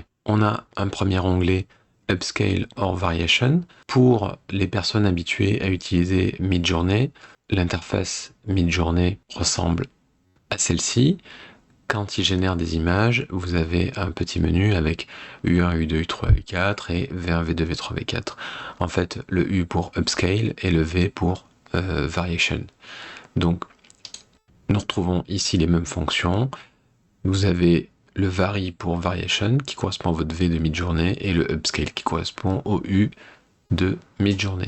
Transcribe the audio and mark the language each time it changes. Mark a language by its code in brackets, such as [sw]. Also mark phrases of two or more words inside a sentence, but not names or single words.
[fr] On a un premier onglet [en] Upscale or Variation. [fr] Pour les personnes habituées à utiliser Midjourney, l'interface Midjourney ressemble à celle-ci. Quand il génère des images, vous avez un petit menu avec U1, U2, U3, U4 et V1, V2, V3, V4. En fait, le U pour Upscale et le V pour Variation. Donc, nous retrouvons ici les mêmes fonctions. Vous avez le Vary pour Variation qui correspond à votre V de Midjourney et le Upscale qui correspond au U de Midjourney.